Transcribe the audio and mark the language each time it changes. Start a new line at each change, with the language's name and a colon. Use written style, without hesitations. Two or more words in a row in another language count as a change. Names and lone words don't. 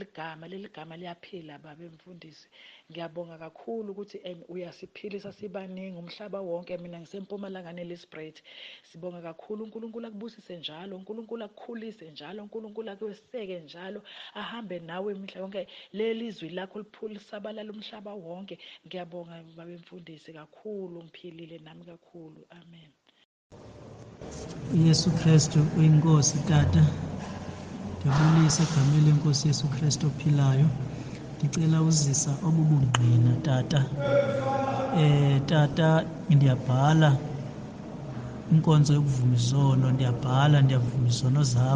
Zulu: gama liyaphila baba emfundisi ngiyabonga kakhulu ukuthi uyasiphilisa sibaningi umhlaba wonke mina ngisempumalanga neLisbret sibonga kakhulu uNkulunkulu akubusise njalo uNkulunkulu akukhulise njalo uNkulunkulu akweseke njalo ahambe nawe imihla yonke leli zwi lakho lisabalala umhlaba wonke ngiyabonga baba emfundisi kakhulu ngiphilile nami kakhulu amen.
Xhosa: Yesu Kristu uyinkosi tata. Ndiyabulisa egameni lenkosi Yesu Kristu ophilayo. Ndicela uzisa obubungqina tata. Tata ndiyabhala inkonzo yokuvuma izono, ndiyavuma izono zam.